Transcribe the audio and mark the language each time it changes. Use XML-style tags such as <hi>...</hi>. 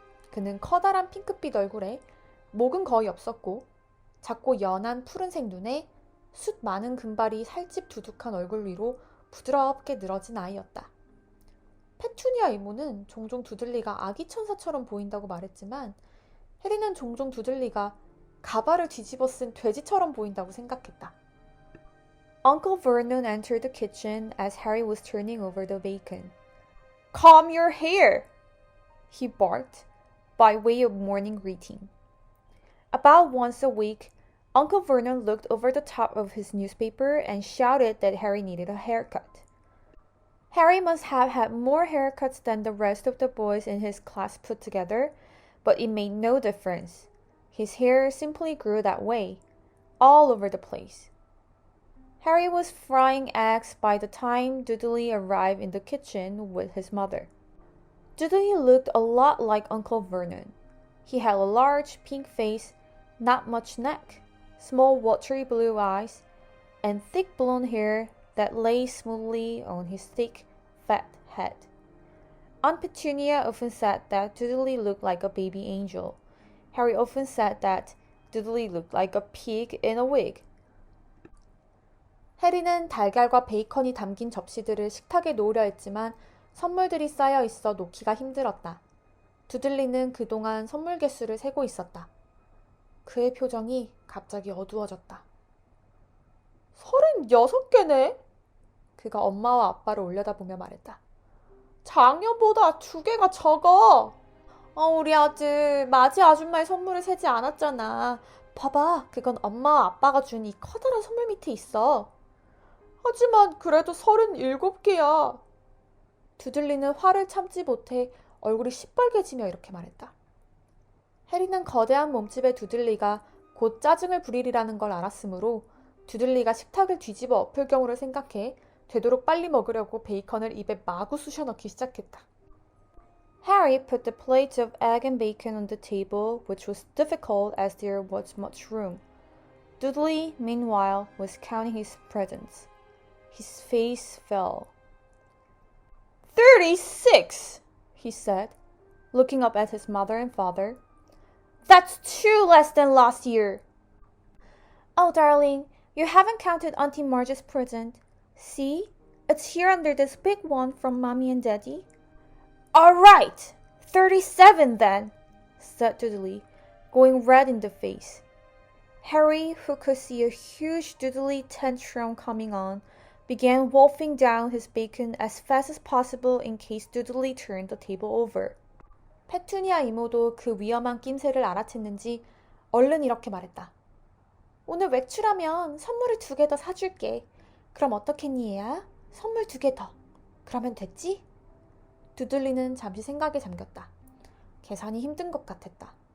<ko>그는 커다란 핑크빛 얼굴에 목은 거의 없었고 작고 연한 푸른색 눈에 숱 많은 금발이 살집 두둑한 얼굴 위로 부드럽게 늘어진 아이였다. 페투니아 이모는 종종 두들리가 아기 천사처럼 보인다고 말했지만 해리는 종종 두들리가 가발을 뒤집어 쓴 돼지처럼 보인다고 생각했다.</ko> <en>Uncle Vernon entered the kitchen as Harry was turning over the bacon. "Comb your hair!" he barked, by way of morning greeting. About once a week, Uncle Vernon looked over the top of his newspaper and shouted that Harry needed a haircut. Harry must have had more haircuts than the rest of the boys in his class put together, but it made no difference. His hair simply grew that way, all over the place. Harry was frying eggs by the time Dudley arrived in the kitchen with his mother. Dudley looked a lot like Uncle Vernon. He had a large pink face, not much neck, small watery blue eyes, and thick blonde hair that lay smoothly on his thick, fat head. Aunt Petunia often said that Dudley looked like a baby angel. Harry often said that Dudley looked like a pig in a wig.</en> <ko>해리는 달걀과 베이컨이 담긴 접시들을 식탁에 놓으려 했지만 선물들이 쌓여 있어 놓기가 힘들었다. 두들리는 그동안 선물 개수를 세고 있었다. 그의 표정이 갑자기 어두워졌다. 36개네? 그가 엄마와 아빠를 올려다보며 말했다. 작년보다 2개가 적어. 우리 아들 맞이 아줌마의 선물을 세지 않았잖아. 봐봐, 그건 엄마와 아빠가 준 이 커다란 선물 밑에 있어. 하지만 그래도 37개야. 두들리는 화를 참지 못해 얼굴이 시뻘개지며 이렇게 말했다. 해리는 거대한 몸집의 두들리가 곧 짜증을 부리리라는 걸 알았으므로 두들리가 식탁을 뒤집어 엎을 경우를 생각해 되도록 빨리 먹으려고 베이컨을 입에 마구 쑤셔 넣기 시작했다.</ko> <en>Harry put the plate of egg and bacon on the table, which was difficult as there was much room. Dudley, meanwhile, was counting his presents. His face fell. 36, he said, looking up at his mother and father. That's 2 less than last year. Oh, darling, you haven't counted Auntie Marge's present. See, it's here under this big one from Mommy and Daddy. All right, 37 then, said Dudley, going red in the face. Harry, who could see a huge Dudley tantrum coming on, began wolfing down his bacon as fast as possible in case Dudley turned the table over.</en> <ko>페투니아 이모도 그 위험한 낌새를 알아챘는지 얼른 이렇게 말했다. 오늘 외출하면 선물을 2개 더 사줄게. 그럼 어떻겠니, 얘야? 선물 2개 더. 그러면 됐지? 두들리는 잠시 생각에 잠겼다. 계산이 힘든 것 같았다.</ko>